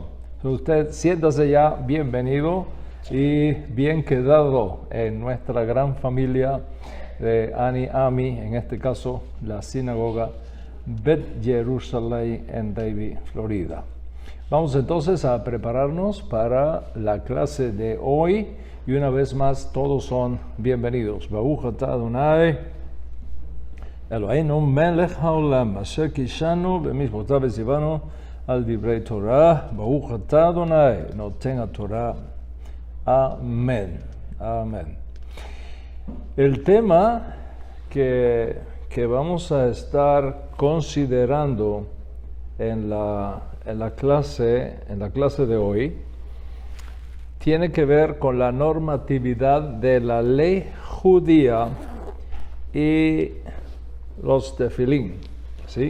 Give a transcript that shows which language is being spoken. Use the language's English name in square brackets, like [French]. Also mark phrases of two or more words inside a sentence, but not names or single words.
[Spanish] Usted siéntase ya bienvenido y bien quedado en nuestra gran familia de Ani Ami, en este caso la sinagoga Bet Jerusalén en Davie, Florida. Vamos entonces a prepararnos para la clase de hoy y una vez más todos son bienvenidos. [Hebrew] ברוך אתה אדני אלהינו מלך העולם אשר קדשנו במצותיו וצונו על דברי תורה. ברוך אתה אדני נותן התורה. [Spanish] Amén. Amén. El tema que vamos a estar considerando en la clase de hoy tiene que ver con la normatividad de la ley judía y los tefilín, ¿sí?